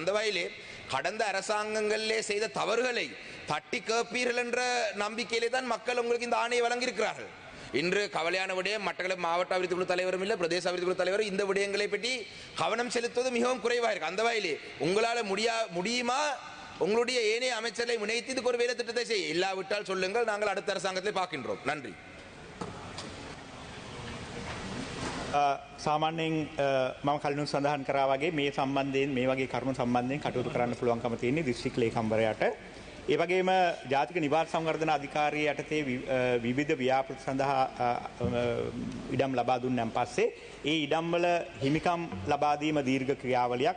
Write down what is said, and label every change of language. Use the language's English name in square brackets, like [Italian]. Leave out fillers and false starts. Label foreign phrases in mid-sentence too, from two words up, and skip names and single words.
[Tamil] அந்த வகையிலே கடந்த அரசாங்கங்களிலே செய்த தவறுகளை தட்டி கேட்பீர்கள் என்ற நம்பிக்கையிலே தான் மக்கள் உங்களுக்கு இந்த ஆணையை வழங்கியிருக்கிறார்கள். இன்று கவலையான விடயம், மட்டக்களப்பு மாவட்ட அபிவிருத்தி குழு தலைவரும் இல்லை, பிரதேச அபிவிருத்தி குழு தலைவர் இந்த விடயங்களை பற்றி கவனம் செலுத்துவது மிகவும் குறைவாக இருக்கு. அந்த வகையிலே உங்களால் முடியுமா உங்களுடைய ஏனைய அமைச்சரை இணைத்து இதுக்கு ஒரு வேலை திட்டத்தை செய்ய இல்லாவிட்டால் சொல்லுங்கள், நாங்கள் அடுத்த அரசாங்கத்தை பார்க்கின்றோம். நன்றி. [Sinhala] සාමාන්‍යයෙන් මම කලිනුත් සඳහන් කරා වගේ මේ සම්බන්ධයෙන් මේ වගේ කරුණු සම්බන්ධයෙන් කටයුතු කරන්න පුළුවන්කම තියෙන්නේ දිස්ත්‍රික් ලේකම්වරයාට. ඒ වගේම ජාතික නිවාස සංවර්ධන අධිකාරිය යටතේ විවිධ ව්‍යාපෘති සඳහා ඉඩම් ලබා දුන්නාන් පස්සේ ඒ ඉඩම් වල හිමිකම් ලබා දීම දීර්ඝ ක්‍රියාවලියක්.